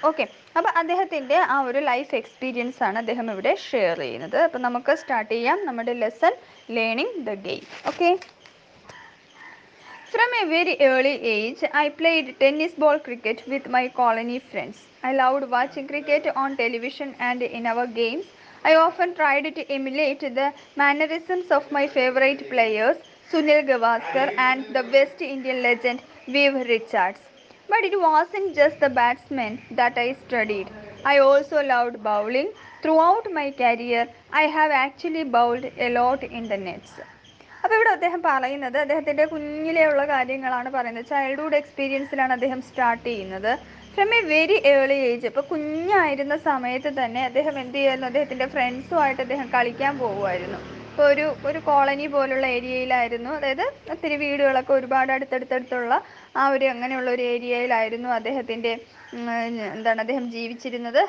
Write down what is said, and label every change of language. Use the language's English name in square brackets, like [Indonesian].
[Malayalam] Okay, അപ്പോൾ അദ്ദേഹത്തിൻ്റെ ആ ഒരു ലൈഫ് എക്സ്പീരിയൻസ് ആണ് അദ്ദേഹം ഇവിടെ ഷെയർ ചെയ്യുന്നത്. അപ്പോൾ നമുക്ക് സ്റ്റാർട്ട് ചെയ്യാം നമ്മുടെ lesson learning the game. [English] Okay, from a very early age, I played tennis ball cricket with my colony friends. I loved watching cricket on television and in our games. I often tried to emulate the mannerisms of my favorite players, Sunil Gavaskar and the West Indian legend Viv Richards. But it wasn't just the batsmen that I studied. I also loved bowling. Throughout my career, I have actually bowled a lot in the nets. [Malayalam] അപ്പോൾ ഇവിടെ അദ്ദേഹം പറയുന്നത് അദ്ദേഹത്തിൻ്റെ കുഞ്ഞിലെയുള്ള കാര്യങ്ങളാണ് പറയുന്നത്. Childhood എക്സ്പീരിയൻസിലാണ് അദ്ദേഹം start ചെയ്യുന്നത്. [English] from a very early age, [Malayalam] അപ്പോൾ കുഞ്ഞായിരുന്ന സമയത്ത് തന്നെ അദ്ദേഹം എന്ത് ചെയ്യുമായിരുന്നു, അദ്ദേഹത്തിൻ്റെ ഫ്രണ്ട്സുമായിട്ട് അദ്ദേഹം കളിക്കാൻ പോകുമായിരുന്നു. ഇപ്പോൾ ഒരു കോളനി പോലുള്ള ഏരിയയിലായിരുന്നു, അതായത് ഒത്തിരി വീടുകളൊക്കെ ഒരുപാട് അടുത്തടുത്തുള്ള ആ ഒരു അങ്ങനെയുള്ള ഒരു ഏരിയയിലായിരുന്നു അദ്ദേഹത്തിൻ്റെ അദ്ദേഹം ജീവിച്ചിരുന്നത്.